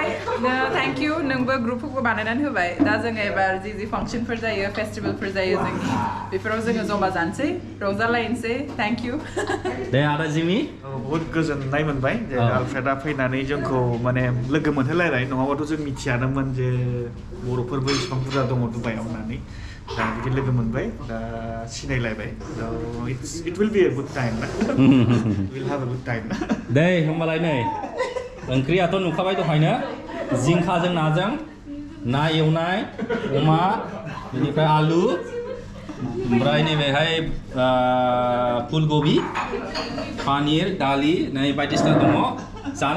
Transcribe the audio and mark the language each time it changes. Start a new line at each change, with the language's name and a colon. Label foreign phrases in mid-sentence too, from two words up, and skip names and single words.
English: thank you,
Bodo: नोंबो ग्रुपफोरखौ बानायनानै होबाय। दा जोङो एबार जि फांसनफोर जायो, फेस्टिभेलफोर जायो जोंनि, बेफोराव जोङो जमा जानोसै, रंजालायनोसै।
English: thank you.
Bodo: दे आदा जिमि। बहुत गोजोननाय मोनबाय जे आलफ्रेडा फैनानै जोंखौ माने लोगो मोनहोलायबाय। नङाबाथ' जों मिथियानोमोन जे बर'फोरबो इसिबां बुरजा दङ दुबाइयाव होननानै। दा बिदि लोगो मोनबाय, दा सिनायलायबाय।
English: It will be a good time ना। Will have a good time ना।
Bodo: दे होमबालाय नै ओंख्रियाथ' नुखाबाय दहायनो, जिंखाजों नाजों, ना एवनाय, अमा, बेनिफ्राय आलु, ओमफ्राय नैबेहाय फुलकबि, पनिर, दालि, नै बायदिसिना दङ।